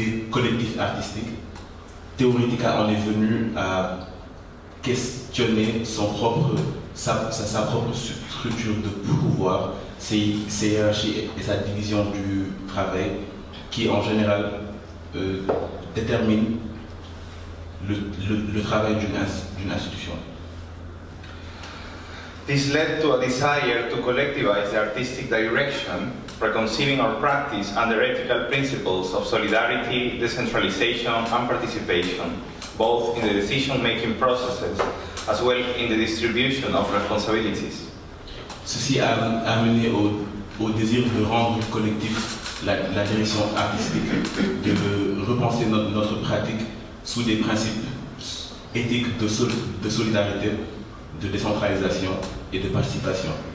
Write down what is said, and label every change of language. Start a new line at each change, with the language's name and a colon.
French: collectifs artistiques, e-Tica en est venu à questionner sa propre structure de pouvoir, ses hiérarchies et sa division du travail qui en général détermine le travail d'une institution.
English: This led to a desire to collectivize the artistic direction, reconceiving our practice under ethical principles of solidarity, decentralization, and participation, both in the decision-making processes as well in the distribution of responsibilities.
French: Ceci a amené au désir de rendre collectif la direction artistique, de repenser notre pratique sous des principes éthiques de solidarité, de décentralisation et de participation.